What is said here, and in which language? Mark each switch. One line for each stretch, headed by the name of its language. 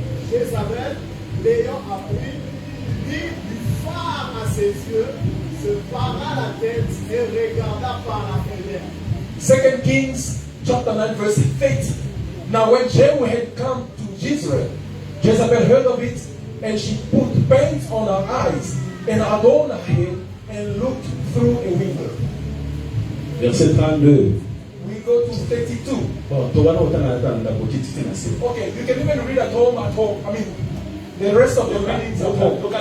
French: Jézabel, l'ayant appris, mit du phare à ses yeux, se para la tête et regarda par la fenêtre.
English: 2 Kings chapter 9 verse 30. Now when Jehu had come to Jezreel, Jezebel heard of it, and she put paint on her eyes and adorned her head and looked through a window.
French: Verset 32.
English: We go to 32.
French: Bon, tu vas nous entendre dans la petite financière.
English: Okay, you can even read at home. I mean, the rest of the readings at home.